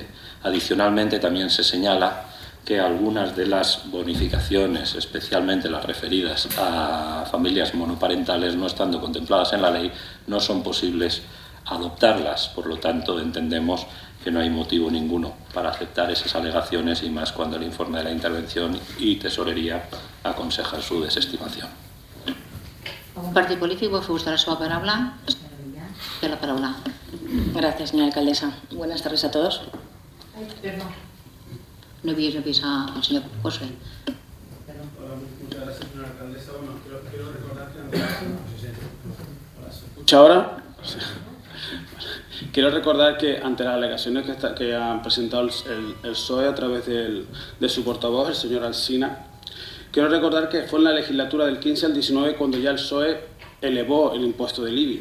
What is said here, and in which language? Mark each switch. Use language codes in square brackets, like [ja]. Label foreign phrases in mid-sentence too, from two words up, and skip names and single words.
[es] Adicionalmente, también se señala que algunas de las bonificaciones, especialmente las referidas a familias monoparentales, no estando contempladas en la ley, no son posibles adoptarlas. Por lo tanto, entendemos que no hay motivo ninguno para aceptar esas alegaciones y más cuando el informe de la intervención y tesorería aconseja su desestimación. [ca] Un partit polític vol fer ús de la seva paraula? Té la paraula. [es] Gracias, señora alcaldesa. Buenas tardes a todos. [ca] No he vist al senyor José. [es] Muchas gracias, señora alcaldesa. Bueno, quiero recordar que ahora quiero recordar que ante las alegaciones que han presentado el PSOE a través de su portavoz, el señor Alsina, quiero recordar que fue en la legislatura del 15 al 19 cuando ya el PSOE elevó el impuesto del IBI.